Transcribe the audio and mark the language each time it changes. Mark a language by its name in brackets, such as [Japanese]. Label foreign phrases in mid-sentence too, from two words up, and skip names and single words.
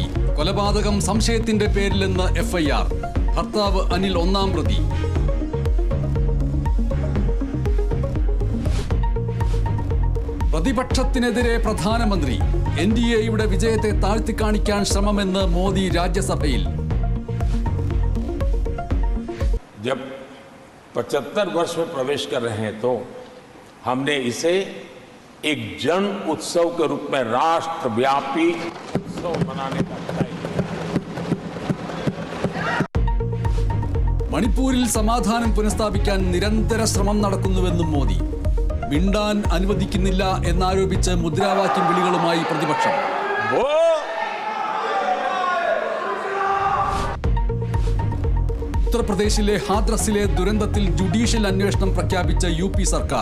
[Malayalam] കൊലപാതകം സംശയത്തിന്റെ പേരിലെന്ന് എഫ്ഐആർ. ഭർത്താവ് അനിൽ 1-ാം പ്രതി. പ്രതിപക്ഷത്തിനെതിരെ പ്രധാനമന്ത്രി. NDAയുടെ വിജയത്തെ താഴ്ത്തിക്കാണിക്കാൻ ശ്രമമെന്ന് മോദി രാജ്യസഭയിൽ. [Hindi] जब 75 वर्ष में प्रवेश कर रहे हैं तो हमने इसे एक जन उत्सव के रूप में राष्ट्रव्यापी उत्सव मनाने का तय किया। [Malayalam] മണിപ്പൂരിൽ സമാധാനം പുനഃസ്ഥാപിക്കാൻ നിരന്തര ശ്രമം നടക്കുന്നുവെന്നും മോദി. മിണ്ടാൻ അനുവദിക്കുന്നില്ല എന്നാരോപിച്ച് മുദ്രാവാക്യം വിളികളുമായി പ്രതിപക്ഷം. ഉത്തർപ്രദേശിലെ ഹാദ്രസിലെ ദുരന്തത്തിൽ ജുഡീഷ്യൽ അന്വേഷണം പ്രഖ്യാപിച്ച UP സർക്കാർ.